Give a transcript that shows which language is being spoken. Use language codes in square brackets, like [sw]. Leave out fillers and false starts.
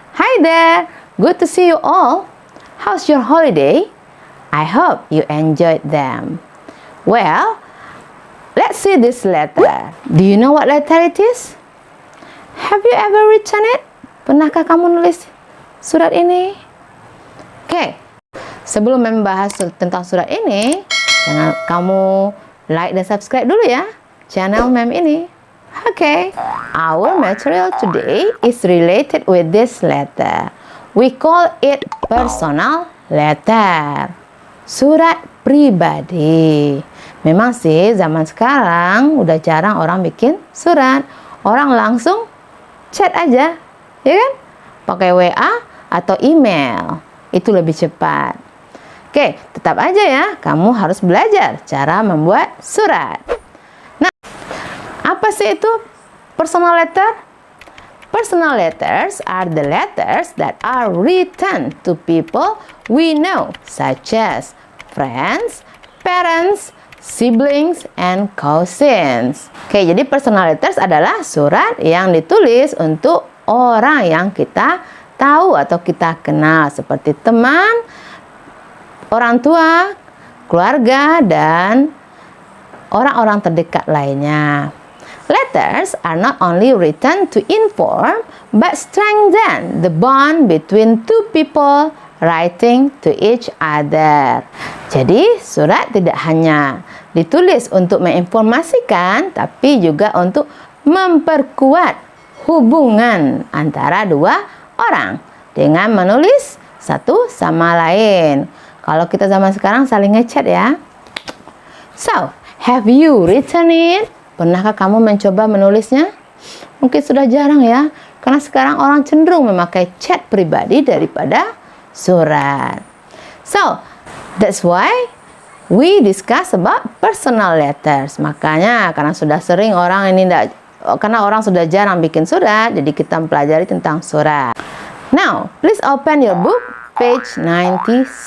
[en] Hi there, good to see you all. How's your holiday? I hope you enjoyed them. Well, let's see this letter. Do you know what letter it is? Have you ever written it? [id] Pernahkah kamu nulis surat ini? Oke, sebelum membahas tentang surat ini, jangan kamu like dan subscribe dulu ya channel Mem ini. [en] Okay, our material today is related with this letter. We call it personal letter. [id] Surat pribadi. Memang sih zaman sekarang udah jarang orang bikin surat. Orang langsung chat aja, ya kan? Pakai WA atau email. Itu lebih cepat. Oke, tetap aja ya, kamu harus belajar cara membuat surat. Apa sih itu personal letter? [en] Personal letters are the letters that are written to people we know, such as friends, parents, siblings, and cousins. [id] Oke, jadi personal letters adalah surat yang ditulis untuk orang yang kita tahu atau kita kenal, seperti teman, orang tua, keluarga, dan orang-orang terdekat lainnya. [en] Letters are not only written to inform, but strengthen the bond between two people writing to each other. [id] Jadi, surat tidak hanya ditulis untuk menginformasikan, tapi juga untuk memperkuat hubungan antara dua orang dengan menulis satu sama lain. Kalau kita zaman sekarang saling ngechat ya. [en] So, have you written it? [id] Pernahkah kamu mencoba menulisnya? Mungkin sudah jarang ya, karena sekarang orang cenderung memakai chat pribadi daripada surat. [en] So, that's why we discuss about personal letters. [id] Makanya, karena sudah sering karena orang sudah jarang bikin surat, jadi kita mempelajari tentang surat. [en] Now, please open your book, page 97.